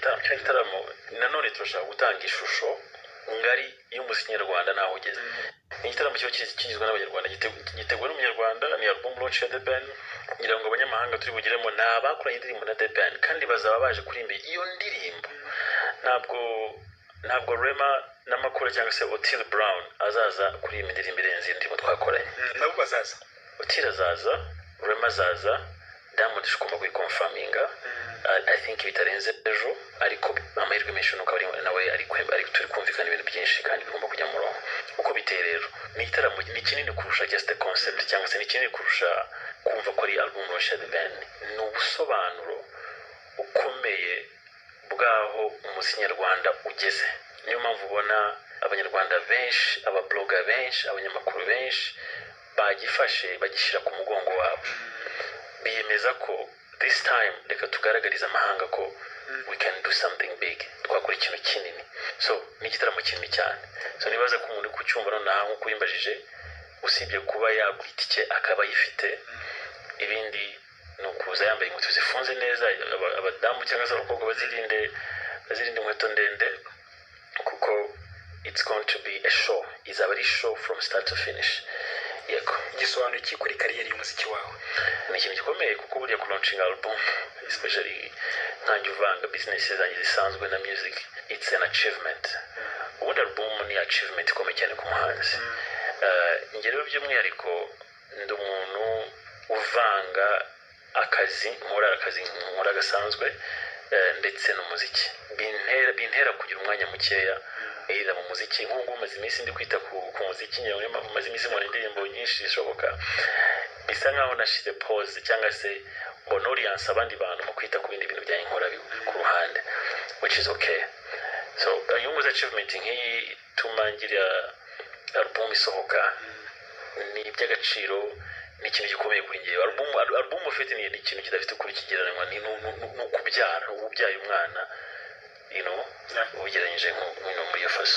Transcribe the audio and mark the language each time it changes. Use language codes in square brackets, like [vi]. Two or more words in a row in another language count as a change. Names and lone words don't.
[rw] gitaramo cya gitaramo nanone turashaka gutanga ishusho ngari y'umuziki nyarwanda naho ugeze igitaramo cyo kigizwe n'abanyarwanda giteguwe n'umunyarwanda ni [en] album launch [rw] ya The Ben ngira ngo abanyamahanga turi bugiremo nabakoranye indirimbo na The Ben kandi bazaba baje kurimba iyo ndirimbo ntabwo Rema n'amakuru cyangwa se Otile Brown azaza kuri iyi ndirimbo irenze indirimbo twakoranye nabo bazaza Otile azaza Rema azaza Diamond shikoma kuyikonfaminga [en] I think [rw] bitarenze ejo ariko amahirwe menshi nuko ari nawe ari turi kumvikana ibintu byinshi kandi bigomba kujya mu murongo uko biteye rero ni igitaramo ni kinini kurusha [en] just a concept [rw] cyangwa se ni kinini kurusha kumva ko ari [en] album launch [rw] ya The Ben ni ubusobanuro ukomeye bwaho umuziki nyarwanda ugeze niyo mpamvu ubona abanyarwanda benshi ababloga benshi abanyamakuru benshi bagifashe bagishyira ku mugongo wabo biyemeza ko [en] this time [rw] reka tugaragariza amahanga ko [en] we can do something big [rw] twakora ikintu kinini so ni igitaramo kinini cyane so nibaza ko umuntu kucyumva nonaha nk'uko uyimbajije usibye kuba yagura itike akaba yifite ibindi ni ukuza yambaye inkweto zifunze neza abadamu cyangwa se abakobwa bazirinde inkweto ndende kuko [en] it's going to be a show [rw] izaba ari [en] show from start to finish [rw] yego gisobanura iki kuri kariyeri y'umuziki wawe ni ikintu gikomeye kuko buriya [en] launching album especially [rw] nkanjye uvanga business zanjye zisanzwe na music [en] it's an achievement [rw] ubundi album ni achievement ikomeye cyane ku muhanzi njye rero by'umwihariko ndi umuntu uvanga akazi nkora gasanzwe ndetse n'umuziki bintera kugira umwanya mukeya ira mu muziki nk'ubu maze iminsi ndi kwita ku muziki nyawe maze iminsi mu ndirimbo nyinshi zishoboka bisa nkaho nashize pause cyangwa se mbona audience abandi bantu mu kwita ku bindi bintu bya inkora ku ruhande [en] which is okay so [rw] yung achievement nk'iyi tumangira album isohoka ni iby'agaciro ni ikintu gikomeye kuri njyewe album ufite ni ikintu kidafite kuri kigereranywa ni ukubyara ububyaye umwana ugereranyije nk'ino muri iyo faso